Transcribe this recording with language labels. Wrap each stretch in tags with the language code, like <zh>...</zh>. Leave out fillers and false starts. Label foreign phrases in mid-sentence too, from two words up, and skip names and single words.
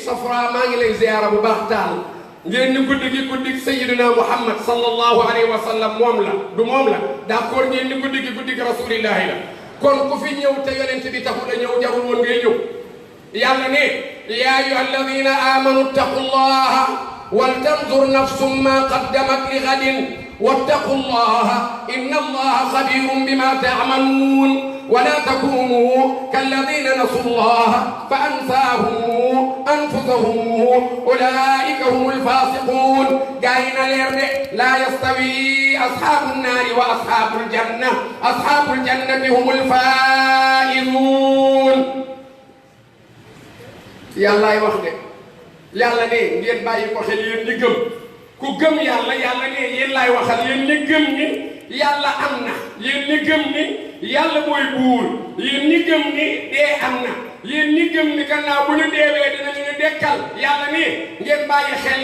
<wo>Safra maa ngi lay ziyaara bu baax taal ngeen ni guddi gi guddi Sayyidina Muhammad</wo> <ar>صلى الله عليه وسلم</ar> <wo>moom la du moom la d'accord ngeen ni guddi gi rasulillahi la kon ku fi ñëw te yonent bi taxul a ñëw jarul woon ngay ñëw yàlla ne</wo> <ar>يا أيها الذين آمنوا اتقوا الله ولتنظر نفس ما قدمت لغد واتقوا الله إن الله خبير بما تعملون ولا تكونوا كالذين نسوا الله فأنساهم أنفسهم أولئك هم الفاسقون جاينا ليرد لا يستوي أصحاب النار وأصحاب الجنة أصحاب الجنة هم الفائزون يلا يوخد يلا ني</ar> <wo>ngeen bàyyi ko xel yéen ñi gëm ku gëm yàlla yàlla ne yéen laay waxal yéen ñi gëm ni yàlla am na yéen ñi gëm ni yàlla mooy buur yéen ñi gëm ni dee am na yéen ñi gëm ni gannaaw bu ñu deewee dinañu ñu dekkal yàlla ni ngeen bàyyi xel</wo>